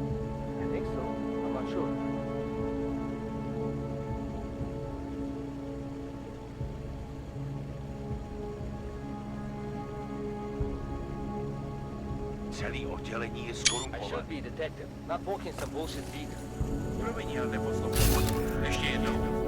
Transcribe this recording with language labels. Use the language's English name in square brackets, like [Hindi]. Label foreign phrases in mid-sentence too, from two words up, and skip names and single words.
[English] I think so. I'm not sure. [Czech] Celý oddělení je [English] I [Czech] skorumpované. [English] should be a detective, not walking some bullshit beat. [Czech] Promiň, ale neposlouchám. Ještě jednou.